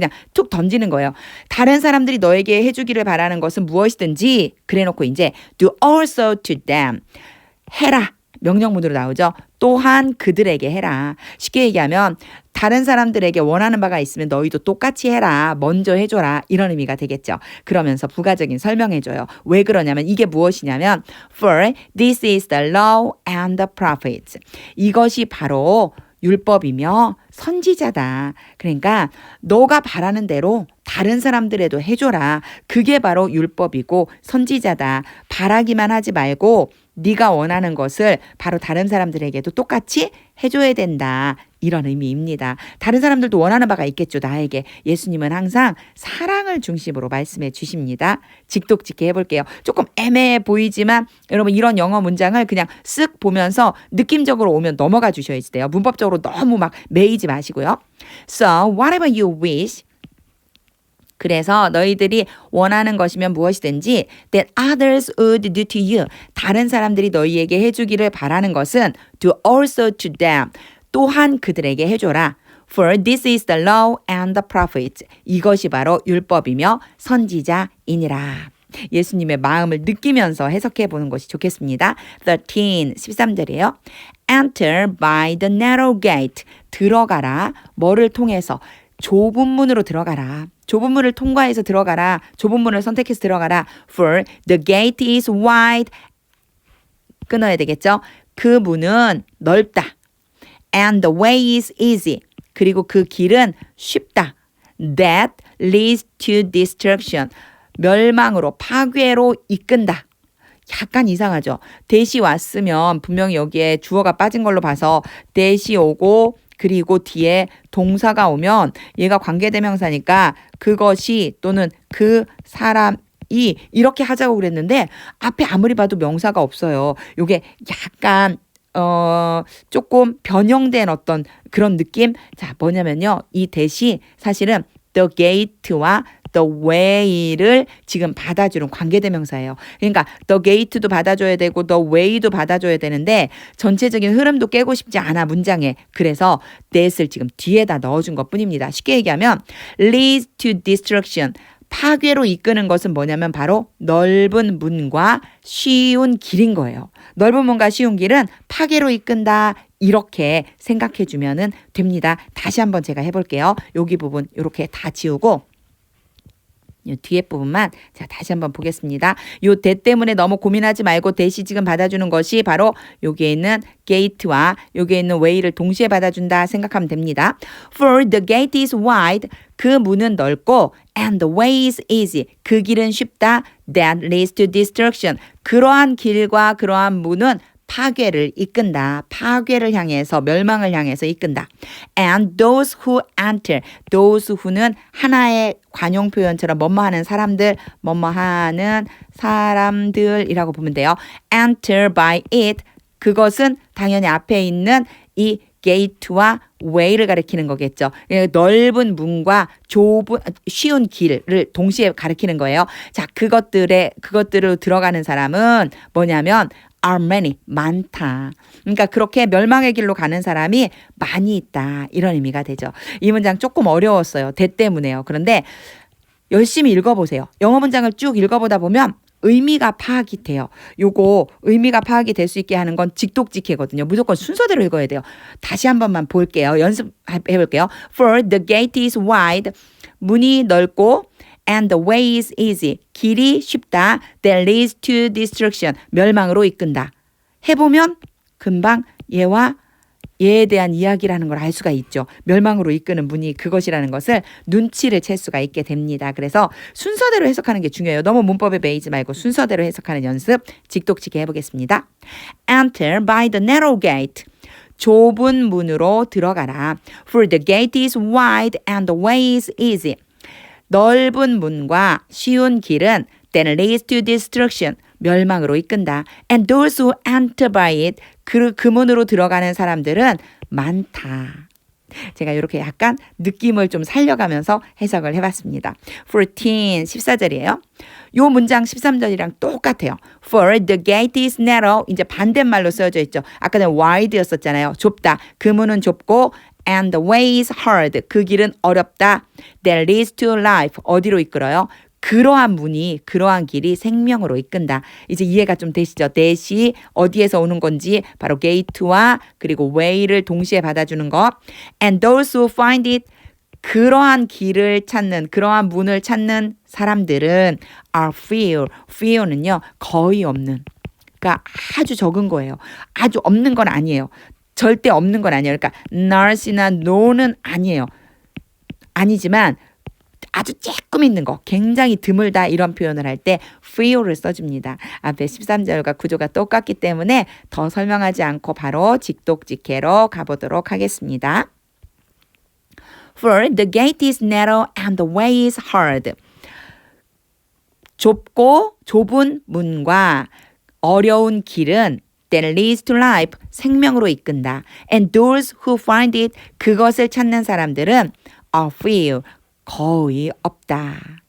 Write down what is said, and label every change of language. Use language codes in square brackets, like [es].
[ko] 그냥 툭 던지는 거예요. 다른 사람들이 너에게 해주기를 바라는 것은 무엇이든지 그래놓고 이제 [en] do also to them [ko] 해라. 명령문으로 나오죠. 또한 그들에게 해라. 쉽게 얘기하면 다른 사람들에게 원하는 바가 있으면 너희도 똑같이 해라. 먼저 해줘라. 이런 의미가 되겠죠. 그러면서 부가적인 설명해줘요. 왜 그러냐면 이게 무엇이냐면 [en] For this is the law and the prophets. [ko] 이것이 바로 율법이며 선지자다. 그러니까 너가 바라는 대로 다른 사람들에도 해줘라. 그게 바로 율법이고 선지자다. 바라기만 하지 말고 네가 원하는 것을 바로 다른 사람들에게도 똑같이 해줘야 된다. 이런 의미입니다. 다른 사람들도 원하는 바가 있겠죠. 나에게. 예수님은 항상 사랑을 중심으로 말씀해 주십니다. 직독직해 해볼게요. 조금 애매해 보이지만 여러분 이런 영어 문장을 그냥 쓱 보면서 느낌적으로 오면 넘어가 주셔야지 돼요. 문법적으로 너무 막 매이지 마시고요. [en] So whatever you wish. [ko] 그래서 너희들이 원하는 것이면 무엇이든지 [en] that others would do to you. [ko] 다른 사람들이 너희에게 해주기를 바라는 것은 [en] do also to them. [ko] 또한 그들에게 해줘라. [en] For this is the law and the prophets. [ko] 이것이 바로 율법이며 선지자이니라. 예수님의 마음을 느끼면서 해석해 보는 것이 좋겠습니다. 13절이에요. [en] Enter by the narrow gate. [ko] 들어가라. 뭐를 통해서? 좁은 문으로 들어가라. 좁은 문을 통과해서 들어가라. 좁은 문을 선택해서 들어가라. [en] For the gate is wide. [ko] 끊어야 되겠죠? 그 문은 넓다. [en] And the way is easy. [ko] 그리고 그 길은 쉽다. [en] That leads to destruction. [ko] 멸망으로, 파괴로 이끈다. 약간 이상하죠? 대시 왔으면 분명히 여기에 주어가 빠진 걸로 봐서 대시 오고 그리고 뒤에 동사가 오면 얘가 관계대명사니까 그것이 또는 그 사람이 이렇게 하자고 그랬는데 앞에 아무리 봐도 명사가 없어요. 이게 약간 조금 변형된 어떤 그런 느낌? 자, 뭐냐면요. 이 대시 사실은 the gate와 the way를 지금 받아주는 관계대명사예요. 그러니까 the gate도 받아줘야 되고 the way도 받아줘야 되는데 전체적인 흐름도 깨고 싶지 않아 문장에. 그래서 that을 지금 뒤에다 넣어준 것뿐입니다. 쉽게 얘기하면 leads to destruction. 파괴로 이끄는 것은 뭐냐면 바로 넓은 문과 쉬운 길인 거예요. 넓은 문과 쉬운 길은 파괴로 이끈다. 이렇게 생각해 주면 됩니다. 다시 한번 제가 해볼게요. 여기 부분 이렇게 다 지우고 이 뒤에 부분만 자 다시 한번 보겠습니다. 요 대 때문에 너무 고민하지 말고 대시 지금 받아주는 것이 바로 여기에 있는 gate와 여기에 있는 way를 동시에 받아준다 생각하면 됩니다. [en] For the gate is wide. [ko] 그 문은 넓고 [en] and the way is easy. [ko] 그 길은 쉽다. [en] That leads to destruction. [ko] 그러한 길과 그러한 문은 파괴를 이끈다. 파괴를 향해서 멸망을 향해서 이끈다. [en] And those who enter. [ko] those who는 하나의 관용 표현처럼 뭐뭐하는 사람들, 뭐뭐하는 사람들이라고 보면 돼요. [en] enter by it. [ko] 그것은 당연히 앞에 있는 이 gate와 way를 가리키는 거겠죠. 넓은 문과 좁은 쉬운 길을 동시에 가리키는 거예요. 자, 그것들로 들어가는 사람은 뭐냐면 [en] are many, [ko] 많다. 그러니까 그렇게 멸망의 길로 가는 사람이 많이 있다. 이런 의미가 되죠. 이 문장 조금 어려웠어요. 대 때문에요. 그런데 열심히 읽어보세요. 영어 문장을 쭉 읽어보다 보면 의미가 파악이 돼요. 요거 의미가 파악이 될 수 있게 하는 건 직독직해거든요. 무조건 순서대로 읽어야 돼요. 다시 한 번만 볼게요. 연습해볼게요. [en] For the gate is wide. [ko] 문이 넓고 [en] and the way is easy. [ko] 길이 쉽다. [en] That leads to destruction. [ko] 멸망으로 이끈다. 해보면 금방 얘에 대한 이야기라는 걸 알 수가 있죠. 멸망으로 이끄는 문이 그것이라는 것을 눈치를 챌 수가 있게 됩니다. 그래서 순서대로 해석하는 게 중요해요. 너무 문법에 매이지 말고 순서대로 해석하는 연습 직독직해 해보겠습니다. [en] Enter by the narrow gate. [ko] 좁은 문으로 들어가라. [en] For the gate is wide and the way is easy. [ko] 넓은 문과 쉬운 길은 [en] that leads to destruction. [ko] 멸망으로 이끈다. [en] And those who enter by it. [ko] 그 문으로 들어가는 사람들은 많다. 제가 이렇게 약간 느낌을 좀 살려가면서 해석을 해봤습니다. 14절이에요. 요 문장 13절이랑 똑같아요. [en] For the gate is narrow. [ko] 이제 반대말로 쓰여져 있죠. 아까는 wide였었잖아요. 좁다. 그 문은 좁고 [en] and the way is hard. [ko] 그 길은 어렵다. [en] That leads to life. [ko] 어디로 이끌어요? 그러한 문이 그러한 길이 생명으로 이끈다. 이제 이해가 좀 되시죠? 대시 어디에서 오는 건지 바로 gate와 그리고 way를 동시에 받아주는 거. [en] And those who find it. [ko] 그러한 길을 찾는 그러한 문을 찾는 사람들은 [en] are few. [ko] few는요 거의 없는. 그러니까 아주 적은 거예요. 아주 없는 건 아니에요. 절대 없는 건 아니에요. 그러니까 not이나 no는 아니에요. 아니지만 아주 조금 있는 거, 굉장히 드물다 이런 표현을 할 때 few를 써줍니다. 앞에 13절과 구조가 똑같기 때문에 더 설명하지 않고 바로 직독직해로 가보도록 하겠습니다. [en] For the gate is narrow and the way is hard. [ko] 좁고 좁은 문과 어려운 길은 [en] that leads to life, [ko] 생명으로 이끈다. [en] And those who find it, [ko] 그것을 찾는 사람들은 [en] are few, [ko] 거의 없다.